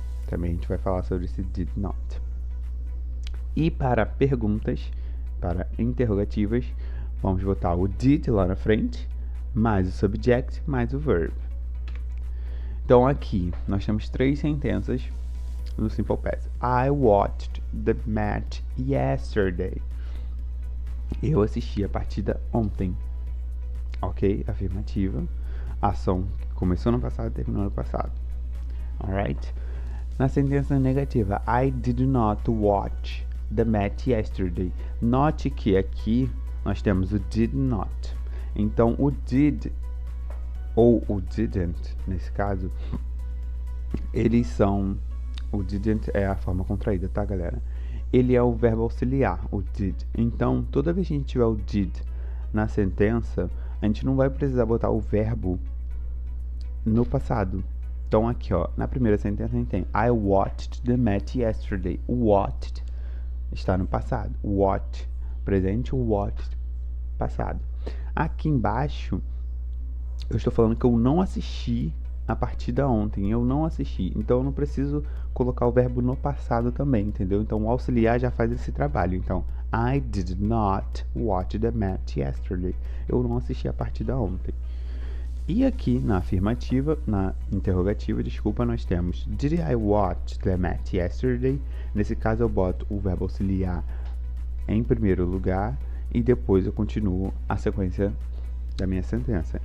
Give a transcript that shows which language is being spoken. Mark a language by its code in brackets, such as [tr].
[pt] Também a gente vai falar sobre esse did not. E para perguntas, para interrogativas, vamos botar o did lá na frente, mais o subject, mais o verb. Então aqui nós temos 3 sentenças no Simple Past. [en] I watched the match yesterday. [pt] Eu assisti a partida ontem. Ok? Afirmativa. Ação que começou no passado e terminou no passado. [en] Alright? [pt] Na sentença negativa, [en] I did not watch the match yesterday. [pt] Note que aqui nós temos o did not. Então, o did ou o didn't, nesse caso, eles são... O didn't é a forma contraída, tá, galera? Ele é o verbo auxiliar, o did. Então, toda vez que a gente tiver o did na sentença, a gente não vai precisar botar o verbo no passado. Então, aqui, ó, na primeira sentença a gente tem [en] I watched the match yesterday. [pt] O watched está no passado. Watch, presente, o watched, passado. Aqui embaixo, eu estou falando que eu não assisti a partida ontem. Eu não assisti. Então, eu não preciso colocar o verbo no passado também, entendeu? Então, o auxiliar já faz esse trabalho. Então, [en] I did not watch the match yesterday. [pt] Eu não assisti a partida ontem. E aqui, na afirmativa, na interrogativa, desculpa, nós temos [en] Did I watch the match yesterday? [pt] Nesse caso, eu boto o verbo auxiliar em primeiro lugar e depois eu continuo a sequência da minha sentença.